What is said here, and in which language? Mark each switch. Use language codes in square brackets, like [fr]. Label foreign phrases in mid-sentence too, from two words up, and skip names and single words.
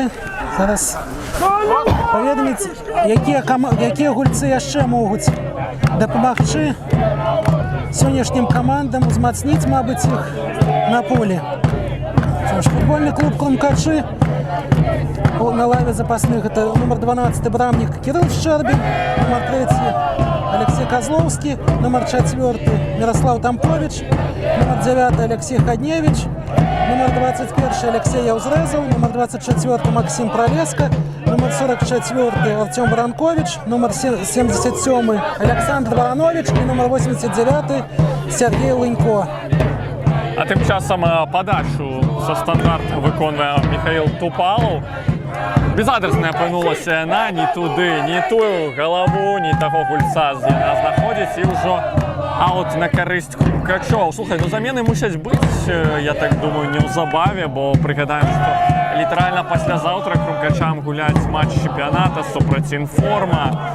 [be] Зараз паведаміць, якія гульцы яшчэ могуць дапамагчы сённяшнім камандам узмацніць, мабыць, іх на поле. Футбольны клуб «Крумкачы» на лаве запасных. [ru] Это номер 12 брамник Кирилл Щербин, номер 3 Алексей Козловский, номер 4 Мирослав Тамкович, номер 9 Алексей Ходневич, номер 21 Алексей Яузрезов, номер 24 Максим Пролеска, номер 44 Артем Баранкович, номер 77 Александр Баранович и номер 89 Сергей Лынько. [be] А тым часам падачу са стандарту выконвае Михаил Тупалов. Безадрасна апынулася яна ні туды, ні тую галаву, ні таго гульца, дзе яна знаходзіць, і ўжо аут на карысць Крумкачоў. Слухай, ну замены мусяць быць, я так думаю, неўзабаве, бо прыгадаем, што літаральна паслязаўтра Крумкачам гуляць матч чэмпіяната супраць Інформа.